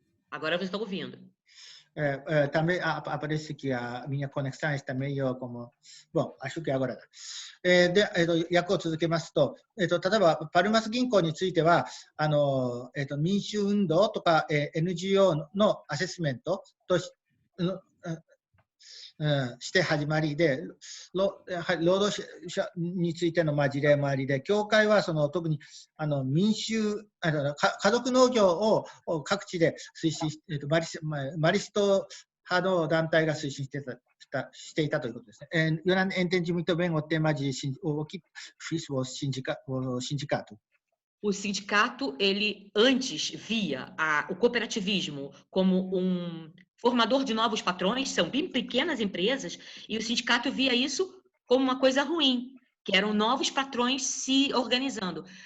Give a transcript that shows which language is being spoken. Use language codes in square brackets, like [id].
[pt] Agora você está ouvindo. Também aparece que a minha conexão está meio como... Bom, acho que agoraだ。 [ja] で、訳を続けますと、例えばパルマス銀行については、民主運動とか、NGO のアセスメントとして始まりで、労働者についての事例もありで、協会はその特に民衆、家族農業を各地で推進して、マリスト派の団体が推進していたということですね。 [pt] Eu não entendi muito bem o tema de o que fiz o sindicato. O sindicato, ele antes via o cooperativismo como formador de novos patrões, são bem pequenas empresas, e o sindicato via isso como uma coisa ruim, que eram novos patrões se organizando.